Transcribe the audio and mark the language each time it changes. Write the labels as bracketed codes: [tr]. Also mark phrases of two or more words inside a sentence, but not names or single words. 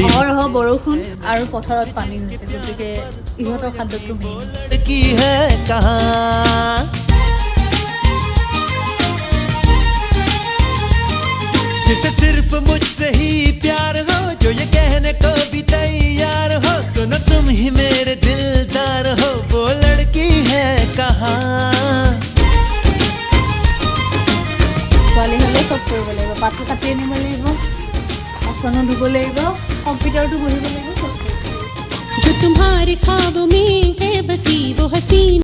[as] অহৰহ বৰষুণ আৰু পথাৰত পানী হৈছে গতিকে ইহঁতৰ খাদ্যটো মেইন [hi] लड़की है कहाँ जिसे सिर्फ मुझसे ही प्यार हो जो ये कहने को भी तैयार हो सुनो तुम ही मेरे दिलदार हो वो लड़की है कहाँ [as] ছোৱালী হ'লে চব কৰিব লাগিব পাতটো কাটি আনিব লাগিব বাচনো ধুব লাগিব কম্পিউটাৰটো বহিব লাগিব চব [hi] जो तुम्हारे ख्वाबों में है बसी वो हसीन